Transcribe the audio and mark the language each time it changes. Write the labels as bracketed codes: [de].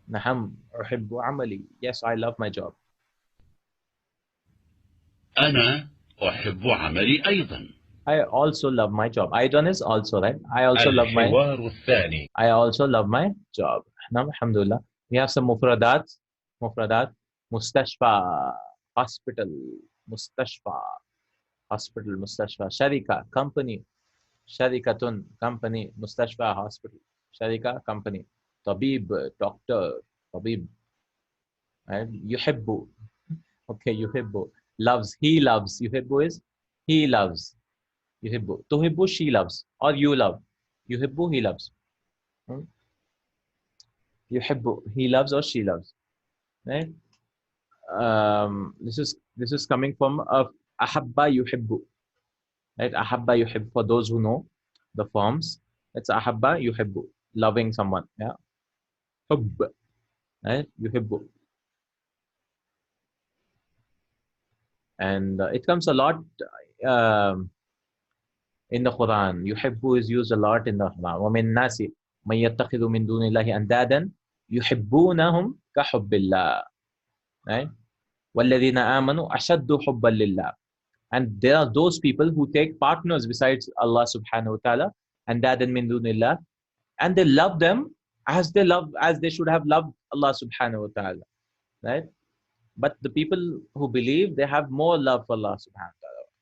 [ar] نعم أحب عملي. [en] Yes, I love my job. [ar] أنا أحب عملي أيضا. [en] I also love my job. أيضا is also, right? I also love my. [ar] الحوار الثاني. [en] I also love my job. [ar] نعم الحمد لله. [en] We have some مفردات. [ar] مستشفى, hospital, مستشفى, hospital, مستشفى. شركة, company. شركة, company. مستشفى, hospital. شركة, company. طبيب, doctor. طبيب. Right? يحب. Okay, يحب. [en] Loves, he loves. يحب is he loves. [ar] يحب. [en] تحب, she loves. Or you love. يحب, he loves. يحب, he loves or she loves. Right? This is coming from أحب يحب. Right? أحب يحب, for those who know the forms. It's أحب يحب, loving someone. Yeah. حب. Right? يحب. And it comes a lot in the Quran. يحب is used a lot in the Quran. [ar] ومن الناس من يتخذ من دون الله أندادا يحبونهم كحب الله. [en] Right? [ar] والذين آمنوا أشد حبا لله. [en] And there are those people who take partners besides Allah subhanahu wa ta'ala, [ar] أندادا من دون الله, [en] and they love them as they should have loved Allah subhanahu wa ta'ala. Right? But the people who believe, they have more love for Allah subhanahu wa ta'ala.